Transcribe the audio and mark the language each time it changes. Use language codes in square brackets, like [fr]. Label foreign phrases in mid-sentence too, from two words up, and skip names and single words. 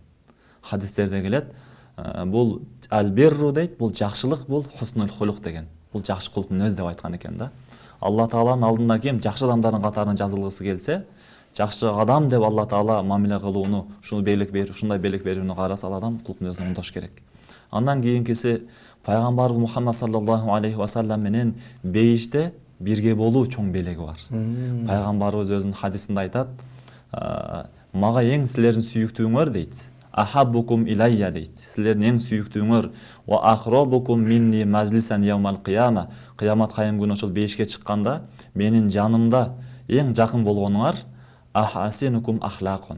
[ky] Хадистерде келет, бул албирру дейт, бул жакшылык, бул [ar] حسن الخلق [ky] деген. Бул жакшы кулк мүнөз деп айткан экен да. Алла тааланын алдында ким жакшы адамдардын катарына жазылгысы келсе, жакшы адам деп Алла таала мамиле кылууну, ушундай белек берүүнү караса, адам кулк мүнөзүн оңдош керек. Андан кийинкиси пайгамбар Мухаммад [ar] صلى الله عليه وسلم [ky] менен бейиште бирге болуу чоң белеги бар. Пайгамбарыбыз өзүнүн хадисинде айтат, мага эң силердин сүйүктүүңөр дейт, [ar] أحبكم إلي [ky] дейт. Силердин эң сүйүктүүңөр [ar] وأقربكم مني مجلسا يوم القيامة. [ky] Кыямат кайым күнү ошол бейишке чыкканда менин жанымда эң жакын болгонуңар [ar] أحاسنكم أخلاقا.